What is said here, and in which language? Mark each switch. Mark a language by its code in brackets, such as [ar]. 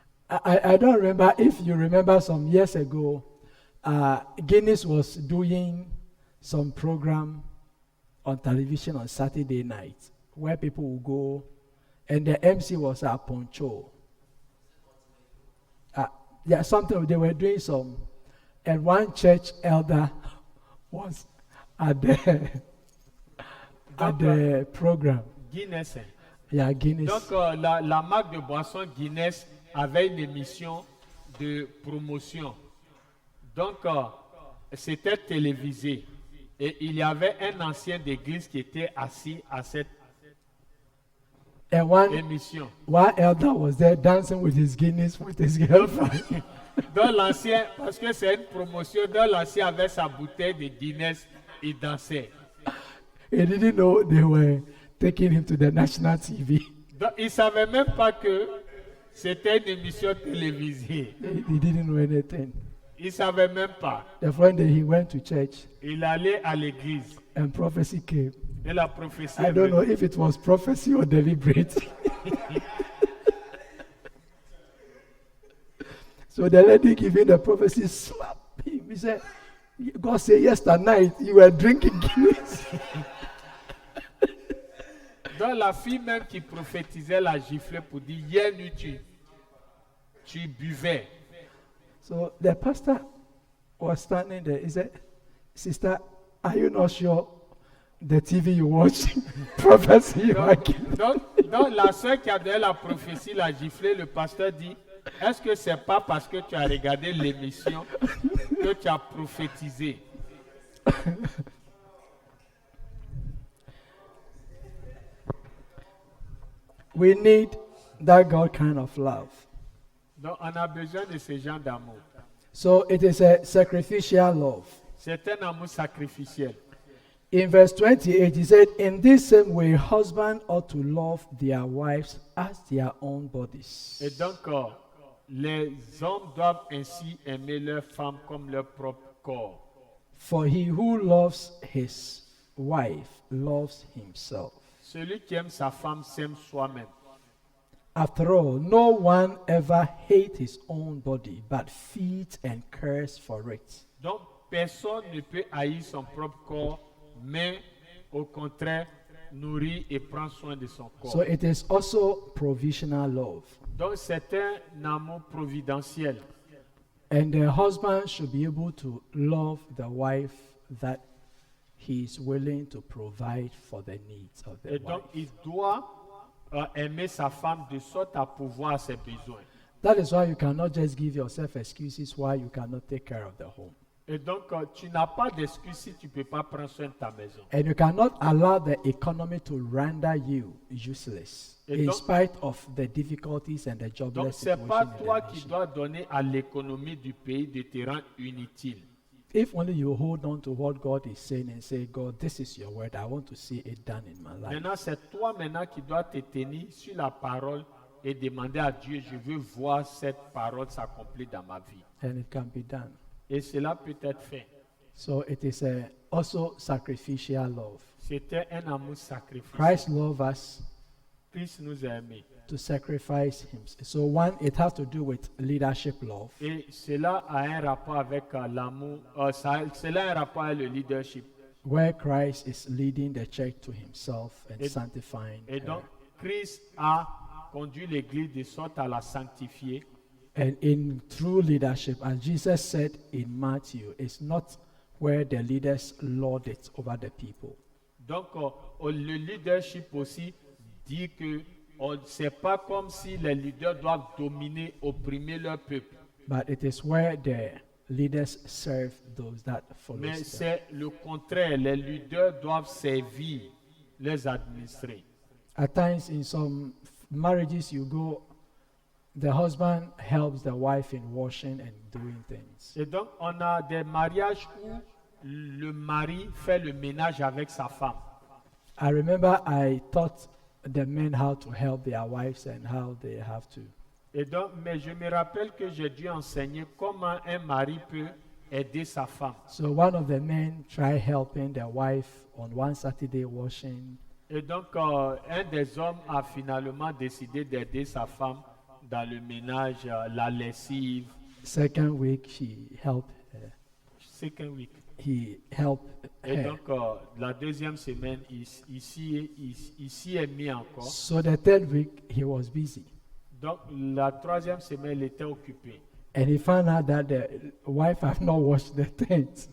[en] I don't remember if you remember some years ago, Guinness was doing some program on television on Saturday night where people would go, and the MC was a poncho. Yeah, something they were doing some, and one church elder was at the program. Guinness. Yeah, Guinness. [fr] Donc, la marque de boisson Guinness avait une émission de promotion. Donc, c'était télévisé. Et il y avait un ancien d'église qui était assis à cette [en] And [fr] émission. [en] one elder was there dancing with his Guinness with his girlfriend. [fr] Donc, l'ancien, parce que c'est une promotion, donc l'ancien avait sa bouteille de Guinness, il dansait. [en] He didn't know they were taking him to the national TV. [fr] Donc, il ne savait même pas que c'était une émission télévisée. [en] He didn't know anything. [fr] Il ne savait même pas. [en] The following day he went to church [fr] Il allait à l'église. [en] and prophecy came. [fr] Et la prophétie [en] I [fr] est [en] don't know [fr] venue. [en] if it was prophecy or deliberate. So the lady giving the prophecy slapped him. He said, God said yesterday you were drinking Guinness. [fr] Donc la fille même qui prophétisait la giflée pour dire hier nuit tu buvais. [en] So the pastor was standing there. He said, Sister, are you not sure the TV you watch prophecy you are giving? [fr] Donc la soeur qui a donné la prophétie, la giflée, le pasteur dit, est-ce que c'est pas parce que tu as regardé l'émission que tu as prophétisé? [en] We need that God kind of love. [fr] Donc on a besoin de ce genre d'amour. [en] So it is a sacrificial love. [fr] C'est un amour sacrificiel. [en] In verse 28, he said, In this same way, husbands ought to love their wives as their own bodies. [fr] Et donc les hommes doivent ainsi aimer leurs femmes comme leur propre corps. [en] For he who loves his wife loves himself. [fr] Celui qui aime sa femme s'aime soi-même. [en] After all, no one ever hates his own body, but feeds and cares for it. [fr] Donc, personne ne peut haïr son propre corps, mais au contraire, nourrit et prend soin de son [en] So [fr] corps. [en] it is also provisional love. [fr] Donc, c'est un amour providentiel. [en] And the husband should be able to love the wife that he is willing to provide for the needs of the [fr] Et donc, [en] wife. [fr] il doit aimer sa femme de sorte à pouvoir ses besoins. [en] That is why you cannot just give yourself excuses why you cannot take care of the home. [fr] Et donc, tu n'as pas d'excuse si tu ne peux pas prendre soin de ta maison. [en] And you cannot allow the economy to render you useless [fr] Et [en] in [fr] donc- [en] spite of the difficulties and the [fr] Donc, [en] jobless [fr] ce n'est pas [en] situation in [fr] toi [en] the [fr] qui [en] nation. [fr] dois donner à l'économie du pays de te rendre inutile. [en] If only you hold on to what God is saying and say, God, this is your word. I want to see it done in my life. [fr] Maintenant, c'est toi maintenant qui dois te tenir sur la parole et demander à Dieu, je veux voir cette parole s'accomplir dans ma vie. [en] And it can be done. [fr] Et cela peut être fait. [en] So it is also sacrificial love. [fr] C'était un amour sacrifice. [en] Christ loved us [fr] Christ nous a aimés. [en] to sacrifice him. So one, it has to do with leadership love. [fr] Et cela a un rapport avec l'amour, cela a un rapport avec le leadership. [en] Where Christ is leading the church to himself and [fr] Et- [en] sanctifying [fr] Et [en] her. [fr] donc, Christ a conduit l'Église de sorte à la sanctifier. [en] And in true leadership, as Jesus said in Matthew, it's not where the leaders lord it over the people. [fr] Donc, le leadership aussi dit que c'est pas comme si les leaders doivent dominer, opprimer leur peuple. [en] But it is where the leaders serve those that follow [fr] Mais [en] them. [fr] c'est le contraire. Les leaders doivent servir les administrés. [en] At times in some marriages you go, the husband helps the wife in washing and doing things. [fr] Et donc, on a des mariages où le mari fait le ménage avec sa femme. [en] I remember I taught the men how to help their wives and how they have to. [fr] Et donc, mais je me rappelle que j'ai dû enseigner comment un mari peut aider sa femme. [en] So one of the men tried helping the wife on one Saturday washing. [fr] Et donc, un des hommes a finalement décidé d'aider sa femme dans le ménage, la lessive. [en] Second week she helped her. Second week. He helped [fr] Et [en] her. [fr] donc, la deuxième semaine, ici est mis encore. [en] So the third week he was busy. [fr] Donc, la troisième semaine, il était occupé. [en] And he found out that the wife had not washed the things.